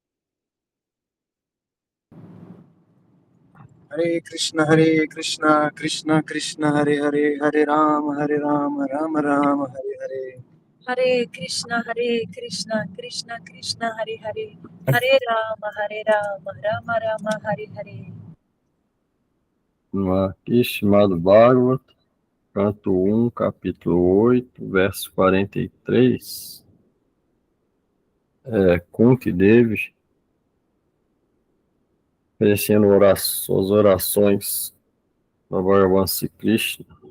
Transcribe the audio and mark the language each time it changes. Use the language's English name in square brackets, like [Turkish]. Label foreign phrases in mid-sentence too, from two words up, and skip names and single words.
[Sanskrit] Hare Krishna Krishna Krishna Hare Hare Hare Rama Rama Rama Hare Hare. Hare Krishna Krishna Krishna Hare Hare Hare Rama Rama Rama Hare Hare. [Portuguese] Aqui, chamado Bhagavad, canto 1, capítulo 8, verso 43. Kunti Devi, oferecendo suas orações para Bhagavan Sri Krishna.